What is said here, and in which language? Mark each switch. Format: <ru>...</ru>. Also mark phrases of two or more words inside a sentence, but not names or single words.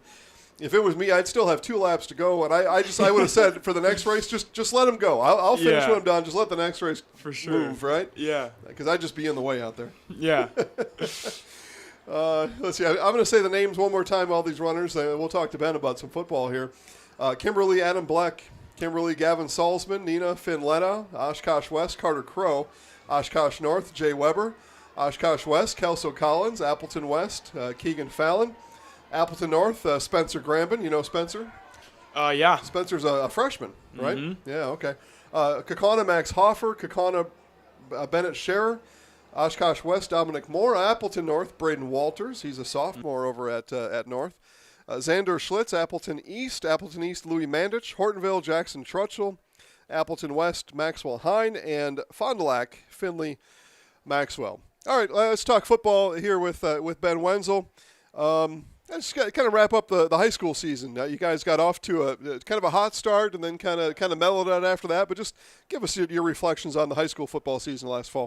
<en>If it was me, I'd still have 2 laps to go, and I would have said for the next race, just let them go. I'll finish when I'm done. Just let the next race move, right? Yeah. Because I'd just be in the way out there. Yeah. Let's see. I'm going to say the names one more time. All these runners. We'll talk to Ben about some football here. Kimberly Adam Bleck, Kimberly Gavin Salzman, Nina Finn Lenow, Oshkosh West Carter Crow, Oshkosh North Jay Weber, Oshkosh West Kelso Collins, Appleton West Keegan Fallon. Appleton North, Spencer Grambin. You know Spencer? Yeah. Spencer's a freshman, right? Mm-hmm. Yeah, okay. Kaukauna Max Hoffer, Kaukauna Bennett Scherer, Oshkosh West Dominic Moore, Appleton North Braden Walters. He's a sophomore over at North. Xander Schlitz, Appleton East Louis Mandich, Hortonville Jackson Trutchell, Appleton West Maxwell Hine, and Fond du Lac Finley Maxwell. All right, let's talk football here with Ben Wenzel. Let's kind of wrap up the high school season. You guys got off to a kind of a hot start and then kind of mellowed out after that. But just give us your reflections on the high school football season last fall.</en>